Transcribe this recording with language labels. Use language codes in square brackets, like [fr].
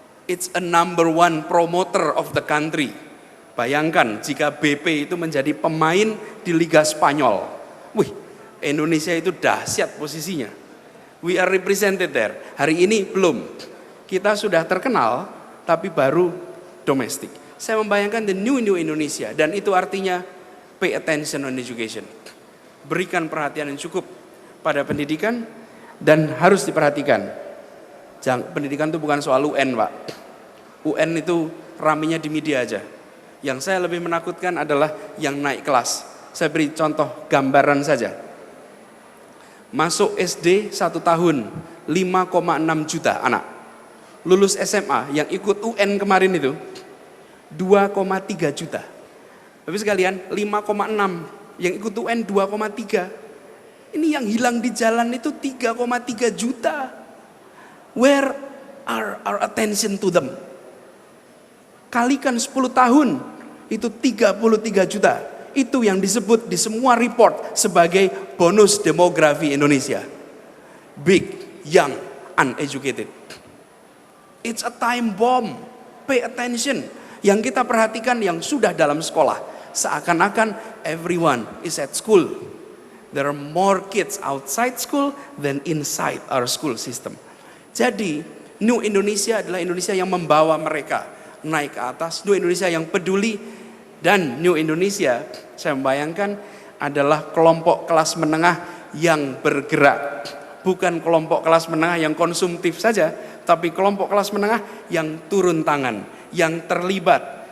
[en] It's a number one promoter of the country. [id] Bayangkan jika BP itu menjadi pemain di Liga Spanyol. Wih, Indonesia itu dahsyat posisinya. [en] We are represented there. [id] Hari ini belum. Kita sudah terkenal, tapi baru domestik. Saya membayangkan [en] the new Indonesia, [id] dan itu artinya [en] pay attention on education. [id] Berikan perhatian yang cukup pada pendidikan, dan harus diperhatikan. Pendidikan itu bukan soal UN, Pak. UN itu raminya di media aja. Yang saya lebih menakutkan adalah yang naik kelas. Saya beri contoh gambaran saja. Masuk SD 1 tahun, 5,6 juta anak. Lulus SMA yang ikut UN kemarin itu, 2,3 juta. Tapi sekalian, 5,6 yang ikut UN 2,3. Ini yang hilang di jalan itu 3,3 juta. [en] Where are our attention to them? [id] Kalikan 10 tahun, itu 33 juta. Itu yang disebut di semua report sebagai bonus demografi Indonesia. [en] Big, young, uneducated. It's a time bomb. Pay attention. [id] Yang kita perhatikan yang sudah dalam sekolah. Seakan-akan [en] everyone is at school. There are more kids outside school than inside our school system. [id] Jadi, New Indonesia adalah Indonesia yang membawa mereka naik ke atas. New Indonesia yang peduli. Dan New Indonesia, saya membayangkan adalah kelompok kelas menengah yang bergerak. Bukan kelompok kelas menengah yang konsumtif saja, tapi kelompok kelas menengah yang turun tangan, yang terlibat.